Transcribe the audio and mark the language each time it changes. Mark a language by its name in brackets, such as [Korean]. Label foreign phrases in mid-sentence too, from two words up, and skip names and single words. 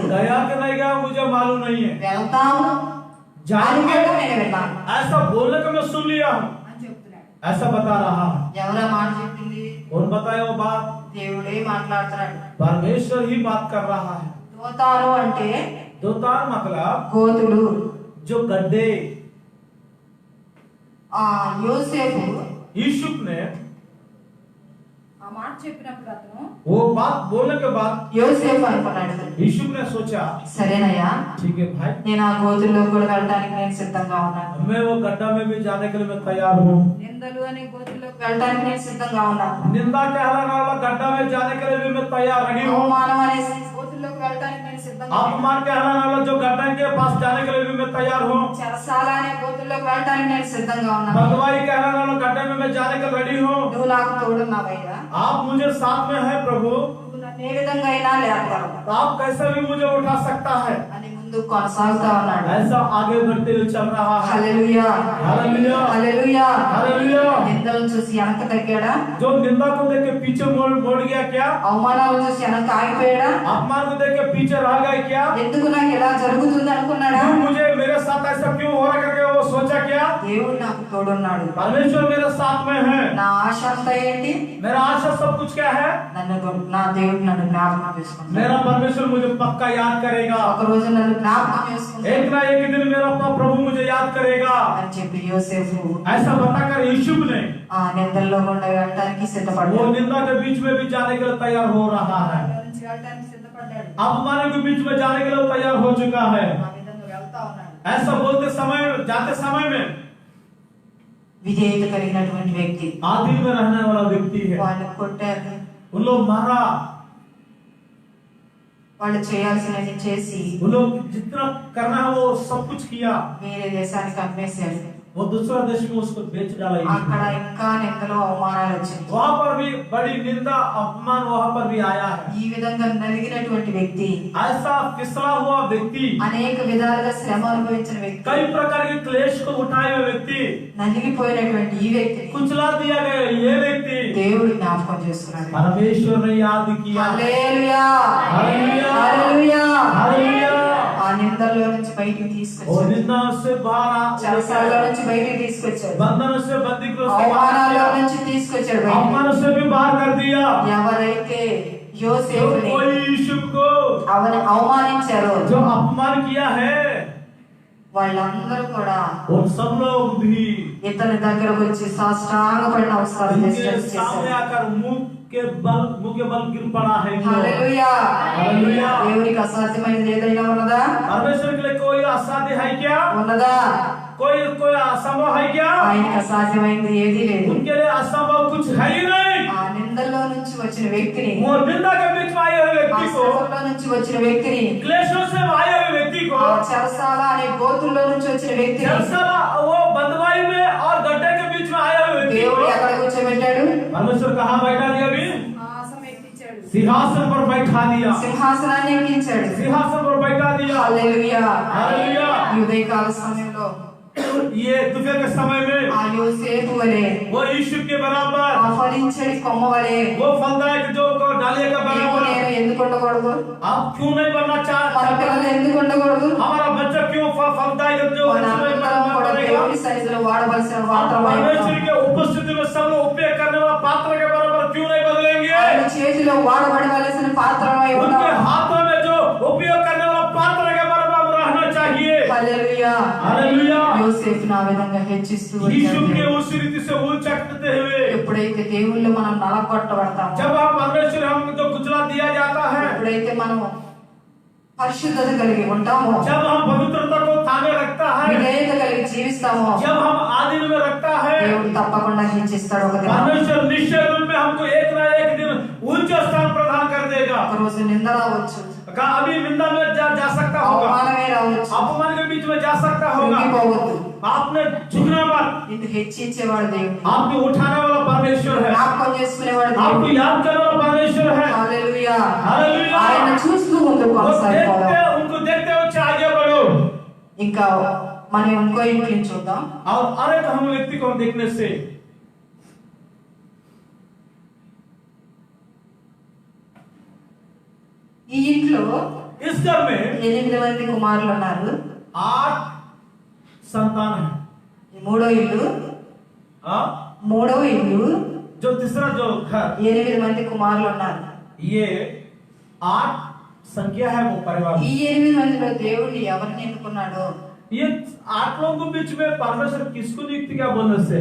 [Hindi] गया कि नहीं गया मुझे मालूम नहीं है, [Telugu] వెళ్తాము [Hindi] जाएंगे [Telugu] అనుకుంటాం నేను విన్నాను [Hindi] ऐसा बोलने को मैं सुन लिया हूँ, [Telugu] అని చెప్తున్నాడు. [Hindi] ऐसा बता रहा है। [Telugu] ఎవరా మాట చెప్పింది? [Hindi] कौन बताया वो बात? [Telugu] దేవుడే మాట్లాడుతున్నాడు. [Hindi] परमेश्वर ही बात कर रहा है। [Telugu] దోతాను అంటే [Hindi] दोतान मतलब [Telugu] గోతులు. [Hindi] जो गड्ढे। [Telugu] ఆ యోసేపు [Hindi] यूसुफ ने [Telugu] ఆ మాట చెప్పినప్పుడు అతను [Hindi] वो बात बोलने के बाद [Telugu] యోసేపు అనుకున్నాడు, [Hindi] यूसुफ ने सोचा [Telugu] సరేనయ్యా [Hindi] ठीक है भाई, [Telugu] నేను ఆ గోతుల్లో కూడా వెళ్ళడానికి నేను సిద్ధంగా ఉన్నాను, [Hindi] मैं वो गड्ढा में भी जाने के लिए मैं तैयार हूँ। [Telugu] నిందలు అనే గోతుల్లోకి వెళ్ళడానికి నేను సిద్ధంగా ఉన్నాను, [Hindi] निंदा कहलाने वाला गड्ढा में जाने के लिए भी मैं तैयार नहीं हूँ। [Telugu] అవమానం అనే గోతుల్లోకి వెళ్ళడానికి నేను సిద్ధంగా ఉన్నాను, [Hindi] अपमान कहलाने वाला जो गड्ढा के पास जाने के लिए भी मैं तैयार हूँ। [Telugu] చెరసాల అనే గోతుల్లోకి వెళ్ళడానికి నేను సిద్ధంగా ఉన్నాను, [Hindi] भगवाई कहलाने वाला गड्ढे में मैं जाने के रेडी हूँ। [Telugu] నువ్వు నాకు తోడున్నావయ్యా, [Hindi] आप मुझे साथ में है प्रभु, [Telugu] నువ్వు నన్ను ఏ విధంగా అయినా లేపగలవు [Hindi] तो आप कैसे भी मुझे उठा सकता है। [Telugu] అని ముందు కొనసాగుతా ఉన్నాడు. [Hindi] ऐसा आगे बढ़ते हुए चल रहा है। [Telugu] హల్లెలూయా [Hindi] हालेलुया, [Telugu] హల్లెలూయా. [Hindi] हालेलुया। [Telugu] నిందలను చూసి వెనక తగ్గాడా? [Hindi] जो निंदा को देख के पीछे मोड़ गया क्या? [Telugu] అవమానాలను చూసి వెనక ఆగిపోయాడా? [Hindi] अपमान को देख के पीछे रह गए क्या? [Telugu] ఎందుకు నాకు ఇలా జరుగుతుంది అనుకున్నాడా? [Hindi] क्यों मुझे मेरे साथ ऐसा क्यों हो रहा करके वो सोचा क्या? [Telugu] దేవుడు నాకు తోడున్నాడు. [Hindi] परमेश्वर मेरे साथ में है। [Telugu] నా ఆశ అంతా ఏంటి? [Hindi] मेरा आशा सब कुछ क्या है? [Telugu] నా దేవుడు నన్ను జ్ఞాపకం చేసుకుంటాడు. [Hindi] मेरा परमेश्वर मुझे पक्का याद करेगा। [Telugu] ఒక రోజు నన్ను జ్ఞాపకం చేసుకుంటాడు [Hindi] एक ना एक दिन मेरा अपना प्रभु मुझे याद करेगा। [Telugu] అని చెప్పి యోసేపు [Hindi] ऐसा बताकर यूसुफ ने [Telugu] ఆ నిందల్లో గుండా వెళ్ళడానికి [Hindi] वो [Telugu] సిద్ధపడ్డాడు. [Hindi] निंदा के बीच में भी जाने के लिए तैयार हो रहा है। [Telugu] నుంచి వెళ్ళడానికి సిద్ధపడ్డాడు. [Hindi] अपमान के बीच में जाने के लिए तैयार हो चुका है। [Telugu] ఆ విధంగా వెళ్తా ఉన్నాడు. [Hindi] ऐसा बोलते समय, जाते समय में [Telugu] విధేయత కలిగినటువంటి వ్యక్తి, [Hindi] आदिल में रहने वाला व्यक्ति है। [Telugu] వాళ్ళు కొట్టారు, [Hindi] उन लोग मारा, [Telugu] వాళ్ళు చేయాల్సినది చేసి [Hindi] उन लोग जितना करना है वो सब कुछ किया। [Telugu] వేరే దేశానికి అమ్మేశారు. [Hindi] वो दूसरा देश में उसको बेच डाला। [Telugu] అక్కడ ఇంకా నిందలు అవమానాలు వచ్చాయి. [Hindi] वहाँ पर भी बड़ी निंदा अपमान वहाँ पर भी आया है। [Telugu] ఈ విధంగా నలిగినటువంటి వ్యక్తి, [Hindi] ऐसा फिसला हुआ व्यक्ति, [Telugu] అనేక విధాలుగా శ్రమ అనుభవించిన వ్యక్తి, [Hindi] कई प्रकार के क्लेश को उठाए हुए व्यक्ति, [Telugu] నలిగిపోయినటువంటి ఈ వ్యక్తి [Hindi] कुचला दिया गया ये व्यक्ति [Telugu] దేవుడు జ్ఞాపకం చేసుకున్నాడు. [Hindi] परमेश्वर ने याद किया। [Telugu] హల్లెలూయా హల్లెలూయా, హల్లెలూయా. [Hindi] हालेलुया। [Telugu] ఆ నిందల్లో నుంచి బయటికి [Hindi] और [Telugu] తీసుకొచ్చాడు, [Hindi] निंदा से बाहर, [Telugu] చెరసాలలో నుంచి బయటికి తీసుకొచ్చాడు, [Hindi] बंधन से बंदी को [Telugu] అవమానాల్లో నుంచి తీసుకొచ్చాడు బయటికి. [Hindi] अपमान से भी बाहर कर दिया। [Telugu] ఎవరైతే [Hindi] जो [Telugu] యోసేపుని [Hindi] कोई यूसुफ को [Telugu] అవని అవమానించారో [Hindi] जो अपमान किया है, [Telugu] వాళ్ళందరూ కూడా [Hindi] और सब लोग भी [Telugu] ఇతని దగ్గరకు వచ్చి సాష్టాంగపడి నమస్కారం [Hindi] इनके [Telugu] చేసి [Hindi] सामने आकर मुंह के बल गिर पड़ा है। [Telugu] హల్లెలూయా. [Hindi] हालेलुया। [Telugu] దేవునికి అసాధ్యమైనది ఏదైనా ఉన్నదా? [Hindi] परमेश्वर के लिए कोई असाध्य है क्या? [Telugu] ఉన్నదా? [Hindi] कोई असंभव है क्या? [Telugu] ఆయనకి అసాధ్యమైనది ఏదీ లేదు. [Hindi] उनके लिए असंभव कुछ है ही नहीं। [Telugu] ఆ నిందల్లో నుంచి వచ్చిన వ్యక్తిని, [Hindi] वो निंदा के बीच में आए हुए [Telugu] ఆ [Hindi] व्यक्ति को, [Telugu] శ్రమలో నుంచి వచ్చిన వ్యక్తిని, [Hindi] क्लेशों से आए हुए व्यक्ति को, [Telugu] ఆ చెరసాల అనే గోతుల్లో నుంచి వచ్చిన వ్యక్తిని [Hindi] जलसला वो बंदवाई में और गड्ढे के बीच में आए हुए व्यक्ति [Telugu] దేవుడు [Hindi] को [Telugu] ఎక్కడ కూర్చోబెట్టాడు? [Hindi] परमेश्वर कहाँ बैठा दिया? अभी [Telugu] హాసం ఎక్కించాడు. [Hindi] सिंहासन पर बैठा दिया। [Telugu] సింహాసనాన్ని ఎక్కించాడు. [Hindi] सिंहासन पर बैठा दिया। [Telugu] హల్లెలూయా. [Hindi] हालेलुया। [Telugu] ఈ ఉదయకాల సమయంలో [Hindi] ये दोपहर के समय में [Telugu] ఆ యోసేపు వలె, [Hindi] वो यूसुफ के बराबर, [Telugu] ఆ ఫలించడి కొమ్మ వలె [Hindi] वो फलदायक जो डालिए का [Telugu] నీవు [Hindi] बराबर, [Telugu] నేను ఎందుకు ఉండకూడదు? [Hindi] आप क्यों नहीं बनना [Telugu] మన [Hindi] चाहते? [Telugu] పిల్లలు ఎందుకు ఉండకూడదు? [Hindi] हमारा बच्चा क्यों फलदायक जो [Telugu] మనందరం కూడా దేవుని సన్నిధిలో వాడవలసిన పాత్రమై ఉన్నాం. [Hindi] परमेश्वर के उपस्थिति में सब लोग उपयोग करने वाला पात्र के बराबर क्यों नहीं बदलेंगे? [Telugu] ఆయన చేతిలో వాడబడవలసిన పాత్రమై [Hindi] उनके [Telugu] ఉన్నాం. [Hindi] हाथों में जो उपयोग करने वाला पात्र के बराबर हम रहना चाहिए। [Telugu] హల్లెలూయా. [Hindi] हालेलुया। [Telugu] యోసేపును ఆ విధంగా హెచ్చిస్తూ [Hindi] यीशु के [Telugu] వచ్చాడు. [Hindi] उस रीति से ऊंचा करते हुए [Telugu] ఎప్పుడైతే దేవుళ్ళు మనం నలగొట్టబడతామో, [Hindi] जब हम परमेश्वर हमको जो कुचला दिया जाता है, [Telugu] ఎప్పుడైతే మనం పరిశుద్ధత కలిగి ఉంటామో, [Hindi] जब हम पवित्रता को थामे रखता है, [Telugu] విధేయత కలిగి జీవిస్తామో, [Hindi] जब हम आदिल में रखता है, [Telugu] దేవుడు తప్పకుండా హెచ్చిస్తాడు. ఒక దినం [Hindi] परमेश्वर निश्चय रूप में हमको एक ना एक दिन ऊंचे स्थान प्रदान कर देगा। [Telugu] ఒక రోజు నింద రావచ్చు, [Hindi] अभी निंदा में जा सकता होगा, [Telugu] అవమానమే రావచ్చు, [Hindi] अपमान के बीच में जा सकता होगा। [Telugu] కృంగిపోవద్దు. [Hindi] आपने झुकना मत, [Telugu] నిన్ను హెచ్చించేవాడు దేవుడు, [Hindi] आपको उठाने वाला परमेश्वर है, [Telugu] జ్ఞాపకం చేసుకునేవాడు [Hindi] आपको [Telugu] దేవుడు. [Hindi] याद करने वाला परमेश्वर है। [Telugu] హల్లెలూయా. హల్లెలూయా. ఆయన చూస్తూ ముందుకు [Hindi] वो [Telugu] కొనసాగిపోదాం. [Hindi] उनको देखते हुए आगे बढ़ो। [Telugu] ఇంకా మనం ఇంకో ఇంటిని చూద్దాం. [Hindi] और अरे हम व्यक्ति को देखने से [Telugu] ఈ ఇంట్లో [Hindi] इस घर में [Telugu] 8 మంది కుమారులు ఉన్నారు. [Hindi] 8 संतान है। [Telugu] ఈ మూడో ఇల్లు, [Hindi] हाँ? [Telugu] మూడవ ఇల్లు [Hindi] जो तीसरा जो घर, [Telugu] 8 మంది కుమారులు ఉన్నారు. [Hindi] ये 8 संख्या है वो परिवार। [Telugu] ఈ 8 మందిలో దేవుడు ఎవరిని ఎన్నుకున్నాడో, [Hindi] ये 8 लोगों के बीच में परमेश्वर किसको नियुक्त किया बोलने से,